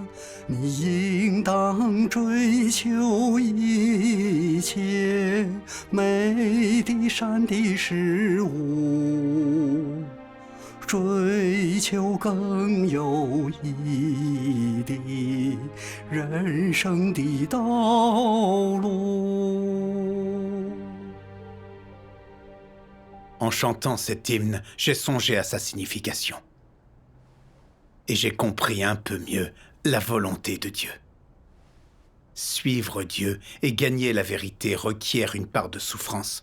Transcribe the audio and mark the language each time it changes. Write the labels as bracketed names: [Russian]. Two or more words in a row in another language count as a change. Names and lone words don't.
[Chinese] 你应当追求一切美的、善的事物。追求更有意义的人生的道路。 [French] En chantant cet hymne, j'ai songé à sa signification. Et j'ai compris un peu mieux la volonté de Dieu. Suivre Dieu et gagner la vérité requiert une part de souffrance.